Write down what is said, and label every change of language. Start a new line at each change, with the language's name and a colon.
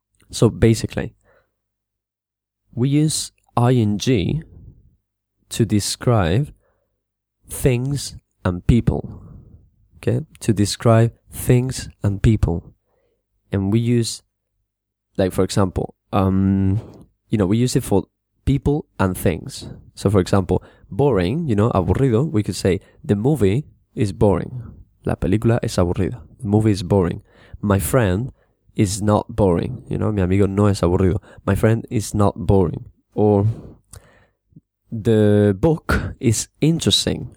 English: So basically, we use ing to describe things and people, okay? To describe things and people. And we use, like, for example, you know, we use it for people and things. So for example, boring, you know, aburrido, we could say the movie is boring.
Spanish: La película es aburrida.
English: The movie is boring. My friend is not boring.
Spanish: You know, mi amigo no es aburrido.
English: My friend is not boring. Or the book is interesting.